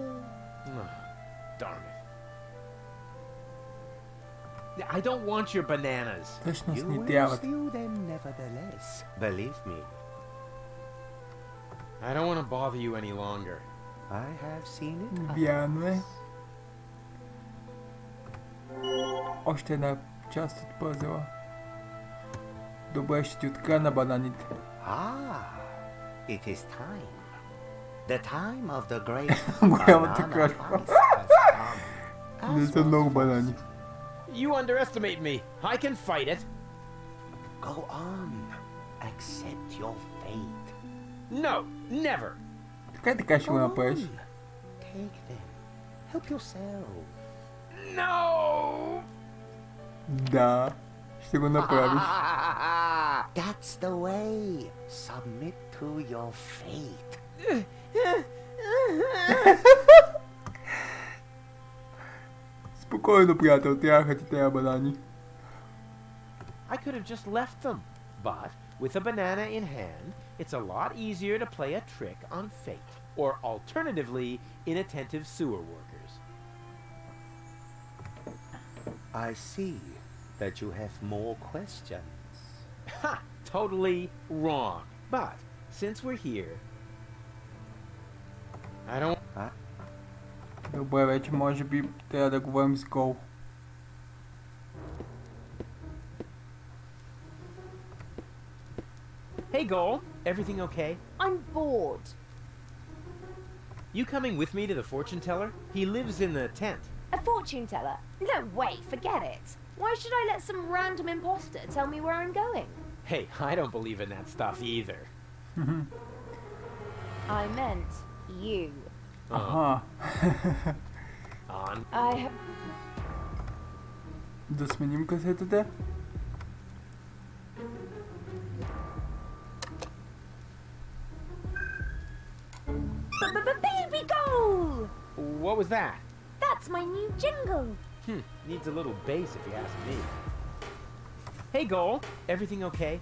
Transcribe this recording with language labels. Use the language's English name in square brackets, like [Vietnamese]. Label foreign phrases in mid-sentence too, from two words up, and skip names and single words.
[English] Darn it. I don't want your bananas. [Bulgarian] Всъщност [English] You [Bulgarian] ни [English] will [Bulgarian] трябват. [English] steal them nevertheless. Believe me, I don't want to bother you any longer. I have seen it. [Bulgarian] Вярно е. Още една част от пъзела. Добре, ще ти открия на бананите. [English] Ah, it is time. The time of the great [Bulgarian] Голямата [English] banana [Bulgarian] кражба. [English] heist has come. [Bulgarian] Не [English] As [Bulgarian] са [English] was [Bulgarian] много банани. [English] You underestimate me. I can fight it. Go on. Accept your fate. No, never. [Bulgarian] Така и така ще го направиш. [English] Take them. Help yourself. No! [Bulgarian] Да, ще го направиш. [English] That's the way. Submit to your fate. [Bulgarian] Спокойно, приятел, трябваха ти тези банани. [English] I could have just left them. But with a banana in hand, it's a lot easier to play a trick on fate. Or alternatively, inattentive sewer workers. I see that you have more questions. Ha! Totally wrong. But since we're here, I don't. Huh? [Bulgarian] Добре, вече може би трябва да говорим с Гол. [English] Hey, Goal. Everything okay? I'm bored. You coming with me to the fortune teller? He lives in the tent. A fortune teller? No way, forget it. Why should I let some random imposter tell me where I'm going? Hey, I don't believe in that stuff either. I meant you. Аха. On. I have. [Bulgarian] Да сменим касетата. [English] Baby goal! What was that? That's my new jingle. Needs a little bass if you ask me. Hey, Goal. Everything okay?